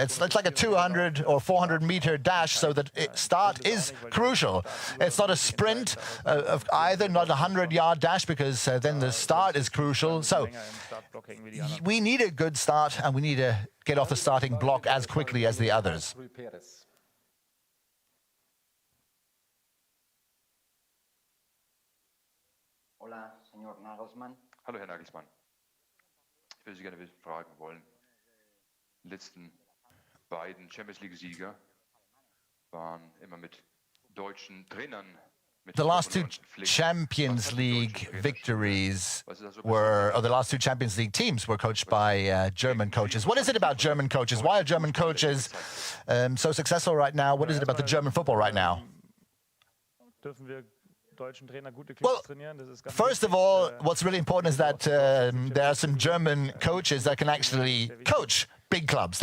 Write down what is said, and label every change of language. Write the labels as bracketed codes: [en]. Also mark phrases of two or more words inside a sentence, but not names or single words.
[en] It's like a 200 or 400-meter dash, so the start is crucial. It's not a sprint of either, not a 100-yard dash, because then the start is crucial. So we need a good start, and we need to get off the starting block as quickly as the others. [es] Hola, señor Nagelsmann. [de] Hallo, Herr Nagelsmann. Ich würde Sie gerne fragen wollen. Die letzten beiden Champions League-Sieger waren immer mit deutschen Trainern. [en] The last two Champions League victories were, or the last two Champions League teams were coached by German coaches. What is it about German coaches? Why are German coaches so successful right now? What is it about the German football right now? Well, first of all, what's really important is that there are some German coaches that can actually coach big clubs.